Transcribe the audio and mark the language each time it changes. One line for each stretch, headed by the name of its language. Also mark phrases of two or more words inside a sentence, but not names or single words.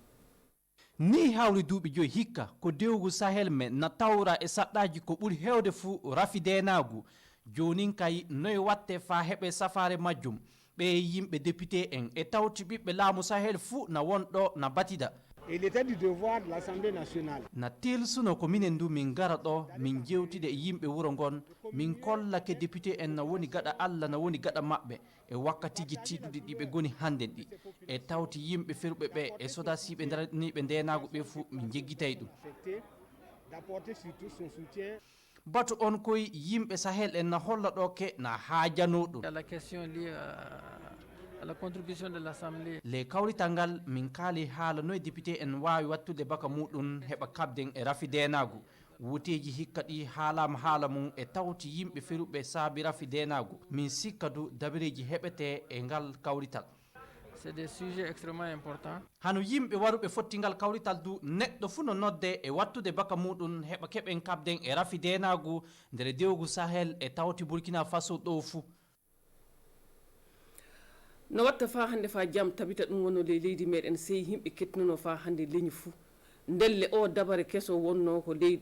Fula: Ni hawri duuɓi joyi hikka ko dewgu sahel me na tawra e saɗɗaji ko ɓuri hewde fuu rafidenagu jonin kay noye watte fa heɓe safare majjum ɓe yimɓe député en e tawti ɓiɓɓe laamu sahel fuu na wonɗo na batida.
French: Il était du devoir de l'Assemblée nationale.
Fula: Na tilsuno ko minen du min gara ɗo min jewtide e yimɓe wuro ngon min kollake député en na woni gaɗa Allah na woni gaɗa maɓɓe e wakkatiji tiɗuɗi ɗi ɓe goni hannden ɗi e tawti yimɓe feruɓe ɓe e sodasiɓe daraniɓe ndenago ɓe fuu min jeggitay ɗum.
French: D'apporter surtout son soutien.
Fula: Batu on koye yimɓe sahel en na holla ɗo ke na haajano ɗum.
French: La question liée à la contribution de l'Assemblée.
Fula: Le kawrital ngal min kaali haala noye député en wawi wattude baka muɗum heɓa kabden e rafidenagu wuteji hikka ɗi haalama haala mum e tawti yimɓe feruɓe saabi rafidenagu min sikka du dabireji heɓete e ngal kawrital.
French: C'est des sujets extrêmement importants.
Fula: Hano yimɓe waruɓe fottingal kawrital du neɗɗo fuu no nodde e wattude baka muɗum heɓa keɓen kabden e rafidenagu nder dewgu Sahel e tawti Burkina Faso ɗo fuu. No watta fa hande fa jam tabita ɗum wonno le leydi meɗen sey yimɓe kettinano fa hande leñi fuu ndelle o dabare keso wonno ko leydi